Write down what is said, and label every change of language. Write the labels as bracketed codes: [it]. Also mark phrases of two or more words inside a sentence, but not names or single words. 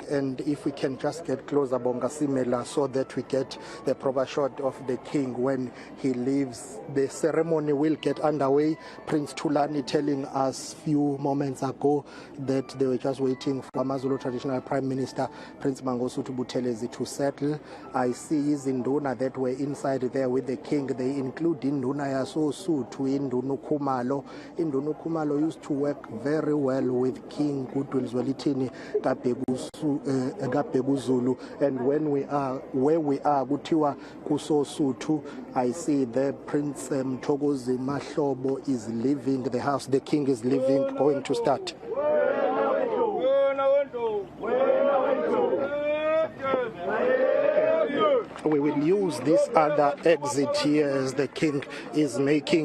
[en] And if we can just get closer, Bonga Simela, so that we get the proper shot of the king when he leaves. The ceremony will get underway. Prince Thulani telling us few moments ago that they were just waiting for AmaZulu traditional prime minister Prince Mangosuthu Buthelezi to settle. I see izinduna that were inside there with the king. They include [zu] induna yaSosuthu, [en] induna Khumalo. Induna Khumalo used to work very well with King Goodwill Zwelithini Kabhekuzulu. And when we are where we are [zu] kuthiwa kuSosuthu, [en] I see the Prince Umkhosi Womhlanga is leaving the house. The king is leaving, going to start. We will use this other exit here as the king is making